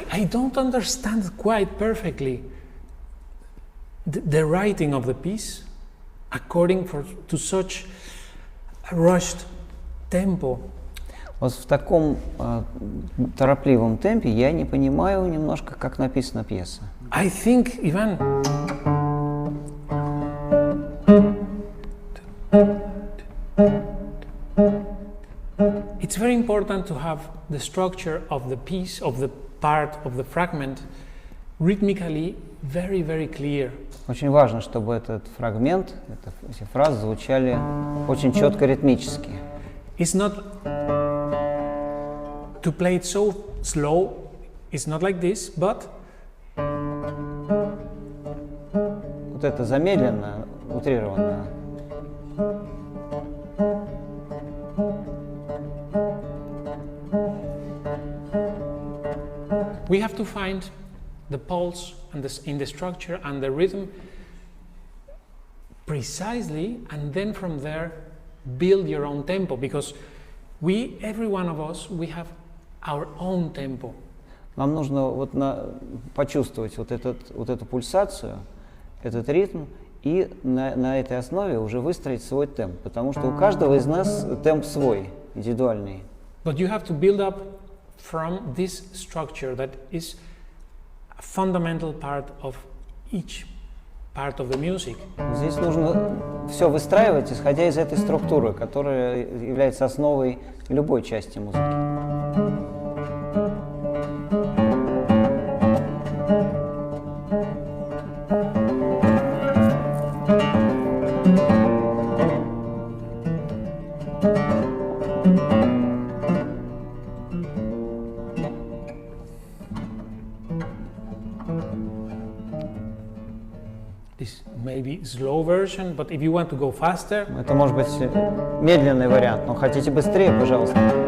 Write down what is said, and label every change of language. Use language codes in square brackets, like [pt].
[en] I don't understand quite perfectly the writing of the piece according to such a rushed tempo. [ru] Вот в таком торопливом темпе я не понимаю немножко, как написана пьеса. [en] I think, Ivan, it's very important to have the structure of the piece, of the part, of the fragment, rhythmically very, very clear. [ru] Очень важно, чтобы этот фрагмент, эти фразы звучали очень четко ритмически. [en] It's not to play it so slow, it's not like this, but [ru] Вот это замедленно, утрированно. [en] we have to find the pulse and in the structure and the rhythm precisely, and then from there build your own tempo, because every one of us, we have our own tempo. [ru] Нам нужно вот почувствовать вот эту пульсацию, этот ритм, и на этой основе уже выстроить свой темп, потому что у каждого из нас темп свой, индивидуальный. [en] But you have to build up from this structure that is a fundamental part of each part of the music. [ru] Здесь нужно все выстраивать, исходя из этой структуры, которая является основой любой части музыки. [en] This may be slow version, but if you want to go faster, [ru] Это может быть медленный вариант, но хотите быстрее, пожалуйста.